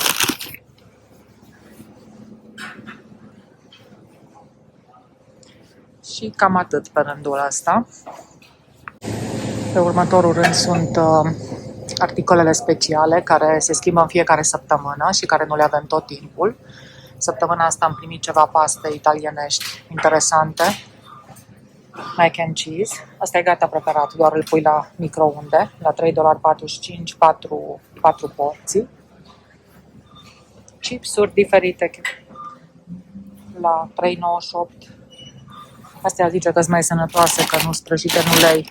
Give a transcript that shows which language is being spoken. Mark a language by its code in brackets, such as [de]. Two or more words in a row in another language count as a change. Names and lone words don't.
[ro] Și cam atât pe rândul ăsta. Pe următorul rând sunt articolele speciale care se schimbă în fiecare săptămână și care nu le avem tot timpul. Săptămâna asta am primit ceva paste italienești interesante. [en] Mac and cheese. [ro] Asta e gata preparat, doar îl pui la microunde, la $3,45, 4 porții. Chipsuri diferite la $3,98. Astea zice că sunt mai sănătoase, că nu sprăjite în ulei.